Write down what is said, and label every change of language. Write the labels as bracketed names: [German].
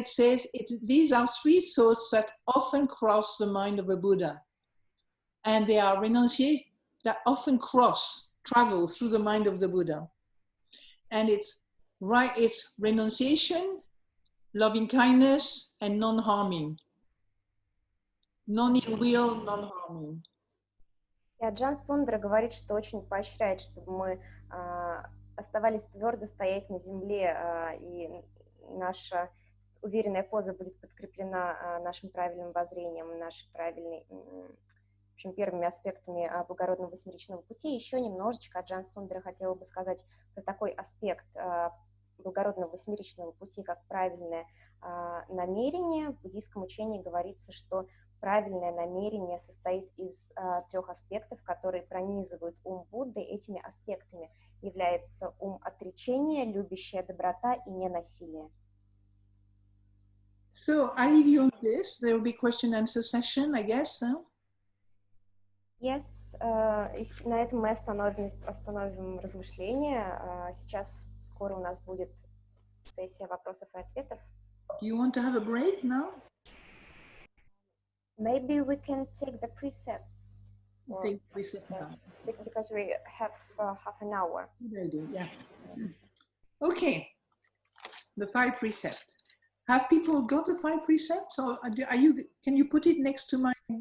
[English] It says these are 3 thoughts that often cross the mind of a Buddha. And they are renunciation that often travel through the mind of the Buddha. And it's renunciation, loving kindness, and non-harming. Non-ill will, non-harming. [Russian] И Аджан Сундара говорит, что очень поощряет, чтобы мы оставались твердо стоять на земле, и наша уверенная поза будет подкреплена нашим правильным воззрением, нашей правильной, в общем, первыми аспектами Благородного Восьмеричного Пути. Еще немножечко Аджан Сундара хотела бы сказать про такой аспект Благородного Восьмеричного Пути, как правильное намерение. В буддийском учении говорится, что правильное намерение состоит из 3 аспектов, которые пронизывают ум Будды. Этими аспектами является ум отречения, любящая доброта и ненасилие. [English] So I leave you on this. There will be question-answer session, I guess. Huh? Yes, [Russian] на этом мы остановим размышления. Сейчас скоро у нас будет сессия вопросов и ответов. [English] Do you want to have a break now? Maybe we can take the precepts. Take precept now. Because we have half an hour. Good idea, yeah. Okay, the 5 precepts. Have people got the 5 precepts, or can you put it next to my...